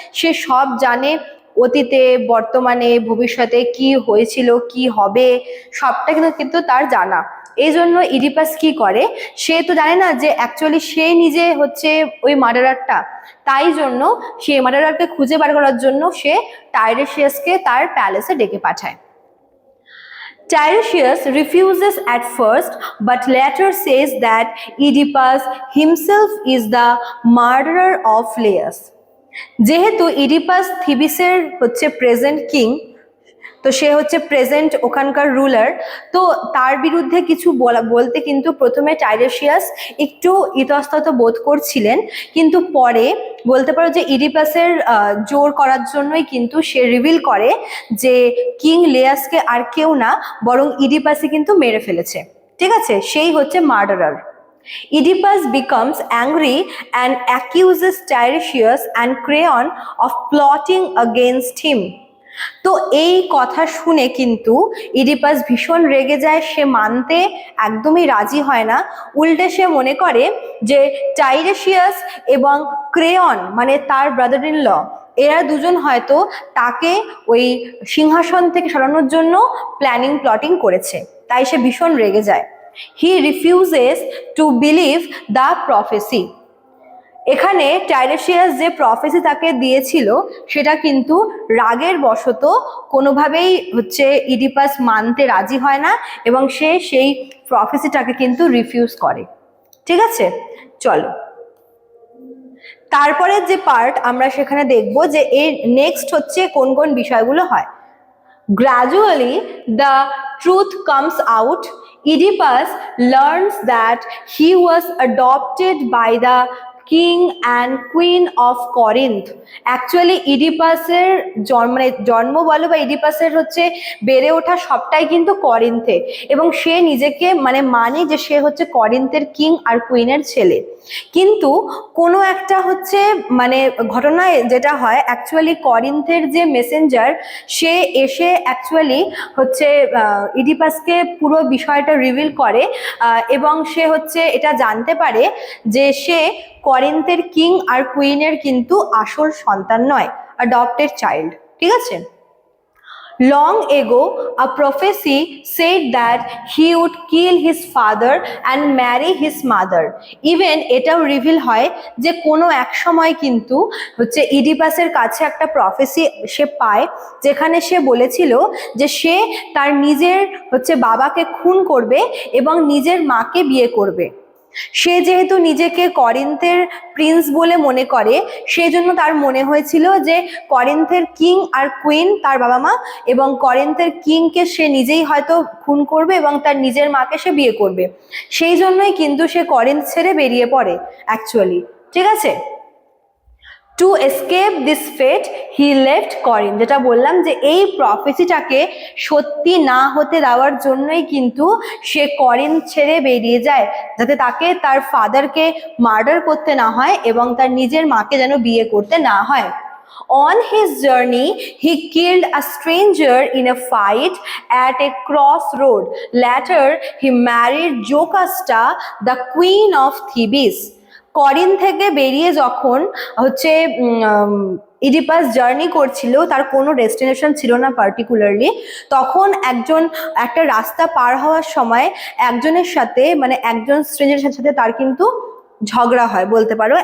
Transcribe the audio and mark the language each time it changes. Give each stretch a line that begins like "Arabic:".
Bangla: সে সব জানে, অতীতে বর্তমানে ভবিষ্যতে কি হয়েছিল কি হবে সবটা কিন্তু তার জানা। এই জন্য ইডিপাস কি করে, সে তো জানে না যে অ্যাকচুয়ালি সে নিজে হচ্ছে ওই মার্ডারারটা, তাই জন্য সে মার্ডারারকে খুঁজে বার করার জন্য সে টাইরেশিয়াসকে তার প্যালেসে ডেকে পাঠায়।
English: Tiresias refuses at first, but later says that Oedipus himself is the murderer of Laius.
Bangla: যেহেতু ইডিপাস থিবিসের হচ্ছে প্রেজেন্ট কিং, তো সে হচ্ছে প্রেজেন্ট ওখানকার রুলার, তো তার বিরুদ্ধে কিছু বলতে কিন্তু প্রথমে টাইরেশিয়াস একটু ইতস্তত বোধ করছিলেন, কিন্তু পরে বলতে পারো যে ইডিপাসের জোর করার জন্যই কিন্তু সে রিভিল করে যে কিং লেয়াসকে আর কেউ না বরং ইডিপাসই কিন্তু মেরে ফেলেছে। ঠিক আছে, সেই হচ্ছে murderer.
English: Oedipus becomes angry and accuses Tiresias and Creon of plotting against him.
Bangla: তো এই কথা শুনে কিন্তু ইডিপাস ভীষণ রেগে যায়, সে মানতে একদমই রাজি হয় না। উল্টে সে মনে করে যে টাইরেশিয়াস এবং ক্রেয়ন মানে তার ব্রাদার ইন ল, এরা দুজন হয়তো তাকে ওই সিংহাসন থেকে সরানোর জন্য প্ল্যাটিং করেছে, তাই সে ভীষণ রেগে যায়।
English: He refuses to believe the prophecy.
Bangla: এখানে টাইরেশিয়াস যে প্রফেসি তাকে দিয়েছিল সেটা কিন্তু রাগের বশত কোনোভাবেই হচ্ছে ইডিপাস মানতে রাজি হয় না এবং সে সেই প্রফেসিটাকে কিন্তু রিফিউজ করে। ঠিক আছে, চলো তারপরের যে পার্ট আমরা সেখানে দেখব যে এর নেক্সট হচ্ছে কোন কোন বিষয়গুলো হয়।
English: Gradually, the truth comes out. Oedipus learns that he was adopted by the king and queen of Corinth.
Bangla: Actually, ইডিপাসের জন্ম বলো বা ইডিপাসের হচ্ছে বেড়ে ওঠা সবটাই কিন্তু করিন্থে, এবং সে নিজেকে মানে যে সে হচ্ছে করিন্থের কিং আর কুইনের ছেলে। কিন্তু কোনো একটা হচ্ছে মানে ঘটনায় যেটা হয়, অ্যাকচুয়ালি করিন্থের যে মেসেঞ্জার সে এসে অ্যাকচুয়ালি হচ্ছে ইডিপাসকে পুরো বিষয়টা রিভিল করে এবং সে হচ্ছে এটা জানতে পারে যে সে করিন্থের কিং আর কুইনের কিন্তু আসল সন্তান নয়, অ্যাডপ্টেড চাইল্ড। ঠিক আছে,
English: Long ago, a prophecy said that he would kill his father and marry his mother.
Bangla: Even এটাও রিভিল হয় যে কোনো এক সময় কিন্তু হচ্ছে ইডিপাসের কাছে একটা প্রফেসি সে পায়, যেখানে সে বলেছিল যে সে তার নিজের হচ্ছে বাবাকে খুন করবে এবং নিজের মাকে বিয়ে করবে। সে যেহেতু নিজেকে করিন্থের প্রিন্স বলে মনে করে, সেই জন্য তার মনে হয়েছিল যে করিন্থের কিং আর কুইন তার বাবা মা, এবং করিন্থের কিংকে সে নিজেই হয়তো খুন করবে এবং তার নিজের মাকে সে বিয়ে করবে। সেই জন্যই কিন্তু সে করিন্থ ছেড়ে বেরিয়ে পড়ে অ্যাকচুয়ালি, ঠিক আছে।
English: to escape this fate he left Corinth,
Bangla: যেটা বললাম যে এই প্রফেসিটাকে সত্যি না হতে দেওয়ার জন্যই কিন্তু সে করিন্থ ছেড়ে বেরিয়ে যায়, যাতে তাকে তার ফাদারকে মার্ডার করতে না হয় এবং তার নিজের মাকে যেন বিয়ে করতে না হয়।
English: On his journey, he killed a stranger in a fight at a crossroad. Later, he married Jocasta, the queen of Thebes.
Bangla: করিন থেকে বেরিয়ে যখন হচ্ছে ইডিপাস জার্নি করছিল, তার কোনো ডেস্টিনেশন ছিল না পার্টিকুলারলি, তখন একটা রাস্তা পার হওয়ার সময় একজনের সাথে, মানে একজন স্ট্রেঞ্জারের সাথে তার কিন্তু ঝগড়া হয় বলতে পারো।